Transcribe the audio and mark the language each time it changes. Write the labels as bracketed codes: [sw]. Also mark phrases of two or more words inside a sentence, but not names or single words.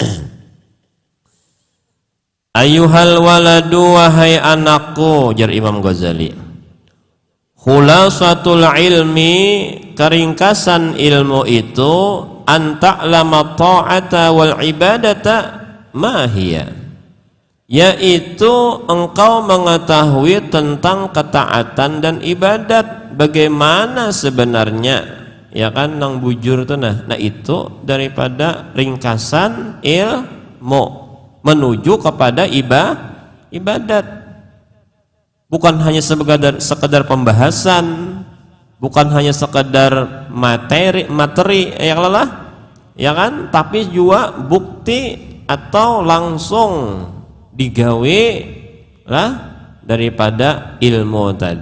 [ar] أيها الولد, [id] wahai anakku, jar Imam Ghazali, [ar] خلاصة العلم, [id] keringkasan ilmu itu, [ar] أن تعلم الطاعة و العبادة ما هي, [id] yaitu engkau mengetahui tentang ketaatan dan ibadat bagaimana sebenarnya, ya kan, [bjn] nang bujur tuh nah [id] itu daripada ringkasan ilmu menuju kepada ibadat, bukan hanya sekedar pembahasan, bukan hanya sekedar materi ya lelah, ya kan, tapi juga bukti atau langsung digawe lah daripada ilmu tadi.